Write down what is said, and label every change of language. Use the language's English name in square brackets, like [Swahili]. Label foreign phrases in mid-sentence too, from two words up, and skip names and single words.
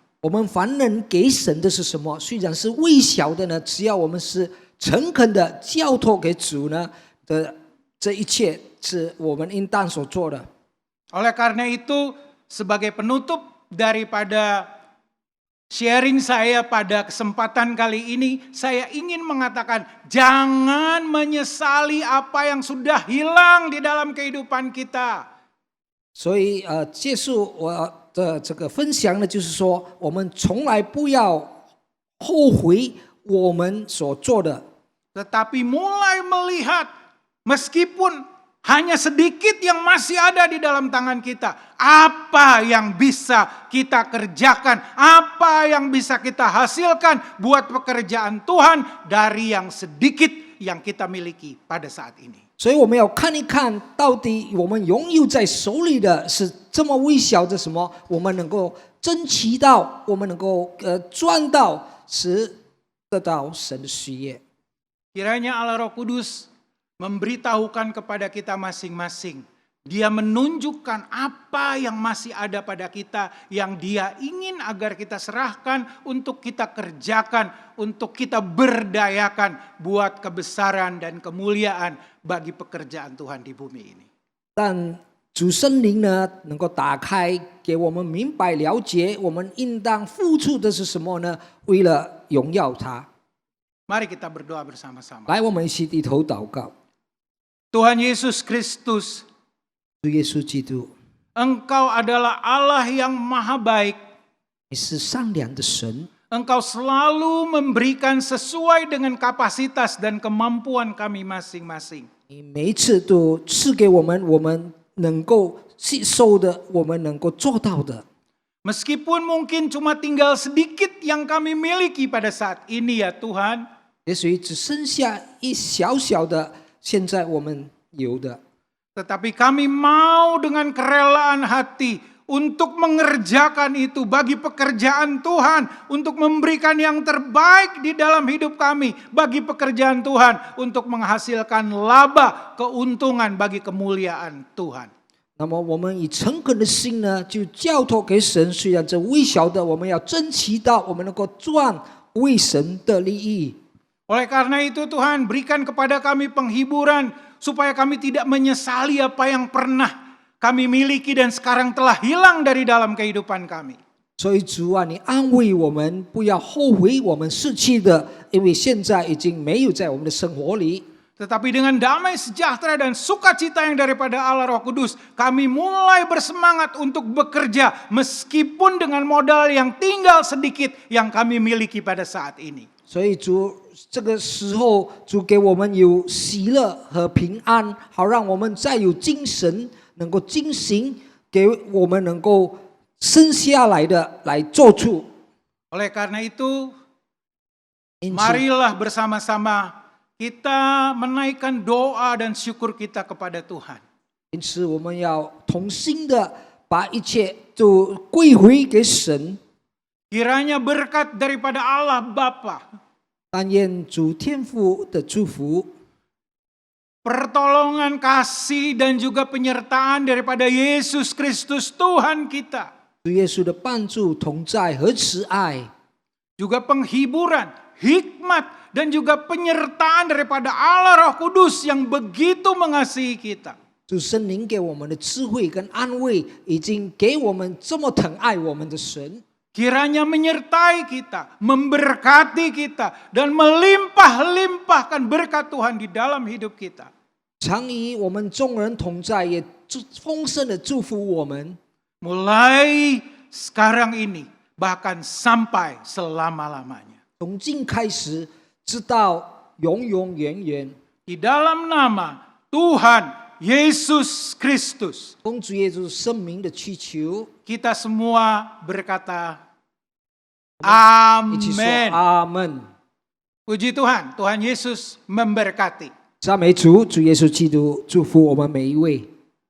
[Chinese] 我们凡人给神的是什么？虽然是微小的呢，只要我们是诚恳的交托给主呢的，这一切是我们应当所做的。 [Indonesian] Oleh karena itu, sebagai penutup daripada sharing saya pada kesempatan kali ini, saya ingin mengatakan jangan menyesali apa yang sudah hilang di dalam kehidupan kita. [Chinese] 所以结束我的这个分享呢，就是说，我们从来不要后悔我们所做的， [Indonesian] Tetapi mulai melihat meskipun hanya sedikit yang masih ada di dalam tangan kita, apa yang bisa kita kerjakan, apa yang bisa kita hasilkan buat pekerjaan Tuhan dari yang sedikit yang kita miliki pada saat ini. [Chinese] 所以我们要看一看到底我们拥有在手里的是这么微小的什么，我们能够争取到，我们能够赚到，使得到神的事业。 [Indonesian] Kiranya Allah Roh Kudus memberitahukan kepada kita masing-masing. Dia menunjukkan apa yang masih ada pada kita, yang Dia ingin agar kita serahkan, untuk kita kerjakan, untuk kita berdayakan buat kebesaran dan kemuliaan bagi pekerjaan Tuhan di bumi ini. [Chinese] 但主圣灵呢，能够打开，给我们明白了解，我们应当付出的是什么呢？为了荣耀他。 [Indonesian] Mari kita berdoa bersama-sama. [Chinese] 来，我们一起低头祷告。 [Indonesian] Tuhan Yesus Kristus, [Chinese] 主耶稣基督， [Indonesian] Engkau adalah Allah yang maha baik. [Chinese] 你是善良的神， [Indonesian] Engkau selalu memberikan sesuai dengan kapasitas dan kemampuan kami masing-masing. [Chinese] 你每一次都赐给我们，我们能够吸收的，我们能够做到的。 [Indonesian] Meskipun mungkin cuma tinggal sedikit yang kami miliki pada saat ini ya Tuhan. [Chinese] 也许只剩下一小小的，现在我们有的。 [Indonesian] Tetapi kami mau dengan kerelaan hati untuk mengerjakan itu bagi pekerjaan Tuhan. Untuk memberikan yang terbaik di dalam hidup kami bagi pekerjaan Tuhan. Untuk menghasilkan laba, keuntungan bagi kemuliaan Tuhan. [Chinese] 那么我们以诚恳的心呢，就交托给神。虽然这微小的，我们要争取到，我们能够赚为神的利益。 [Indonesian] Oleh karena itu Tuhan, berikan kepada kami penghiburan supaya kami tidak menyesali apa yang pernah kami miliki dan sekarang telah hilang dari dalam kehidupan kami. [Chinese] 所以主啊，你安慰我们，不要后悔我们失去的，因为现在已经没有在我们的生活里。 [Indonesian] Tetapi dengan damai sejahtera dan sukacita yang daripada Allah Roh Kudus, kami mulai bersemangat untuk bekerja meskipun dengan modal yang tinggal sedikit yang kami miliki pada saat ini. [Chinese] 所以主这个时候，主给我们有喜乐和平安，好让我们再有精神，能够进行，给我们能够生下来的来做出。 [Indonesian] Oleh karena itu, [Chinese] 因此， [Indonesian] marilah bersama-sama kita menaikkan doa dan syukur kita kepada Tuhan. [Chinese] 因此我们要同心的把一切都归回给神。 [Indonesian] Kiranya berkat daripada Allah Bapa, [Chinese] 但愿主天父的祝福， [Indonesian] pertolongan kasih dan juga penyertaan daripada Yesus Kristus Tuhan kita, [Chinese] 主耶稣的帮助、同在和慈爱， [Indonesian] juga penghiburan, hikmat, dan juga penyertaan daripada Allah Roh Kudus yang begitu mengasihi kita. [Chinese] 主圣灵给我们的智慧跟安慰，已经给我们这么疼爱我们的神。 [Indonesian] Kiranya menyertai kita, memberkati kita, dan melimpah-limpahkan berkat Tuhan di dalam hidup kita. [Chinese] 常与我们众人同在，也丰盛的祝福我们。 [Indonesian] Mulai sekarang ini, bahkan sampai selama-lamanya. [Chinese] 从今开始，直到永永远远。 [Indonesian] Di dalam nama Tuhan Yesus Kristus, [Chinese] 奉主耶稣圣名的祈求， [Indonesian] kita semua berkata [Chinese] 一起说 [Indonesian] Amin. [Chinese] 阿门。 [Indonesian] Puji Tuhan, Tuhan Yesus memberkati. [Chinese] 赞美主，主耶稣基督祝福我们每一位。